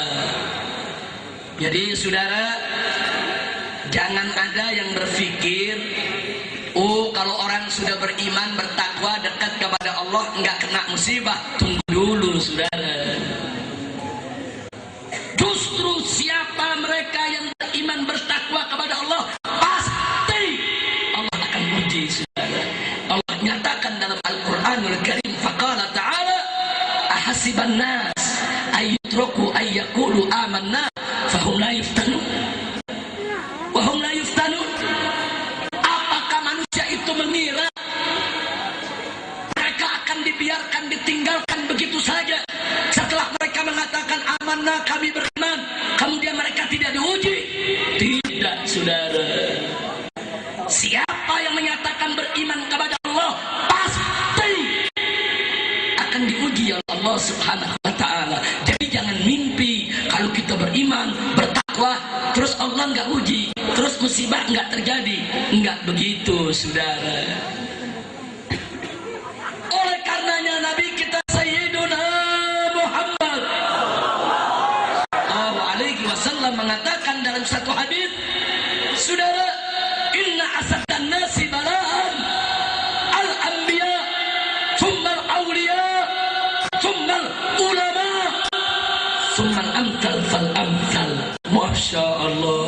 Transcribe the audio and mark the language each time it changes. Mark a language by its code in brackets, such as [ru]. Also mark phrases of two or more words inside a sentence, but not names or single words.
[id] Jadi saudara, jangan ada yang berpikir, oh kalau orang sudah beriman, bertakwa, dekat kepada Allah, enggak kena musibah. Tunggu dulu saudara. Justru siapa mereka yang beriman, bertakwa kepada Allah, pasti Allah akan uji saudara. Allah nyatakan dalam Al-Quranul Karim, [ar] فقال تعالى, أحسب الناس أن يتركوا أن يقولوا آمنا فهم لا يفتنون وهم لا يفتنون. [id] Apakah manusia itu mengira mereka akan dibiarkan, ditinggalkan begitu saja setelah mereka mengatakan amanah, kami beriman, kemudian mereka tidak diuji? Tidak saudara. Siapa yang menyatakan beriman kepada Allah pasti akan diuji oleh Allah [ar] سبحانه وتعالى. [id] Jadi jangan mimpi kalau kita beriman, bertakwa, terus Allah enggak uji, terus musibah enggak terjadi. Enggak begitu saudara. Oleh karenanya Nabi kita Sayyiduna Muhammad [ar] صلى الله عليه وسلم [id] mengatakan dalam satu hadis, saudara, [ar] إن أشد الناس بلاء الأنبياء ثم الأولياء ثم العلماء ثم الأمثل فالأمثل. ما شاء الله.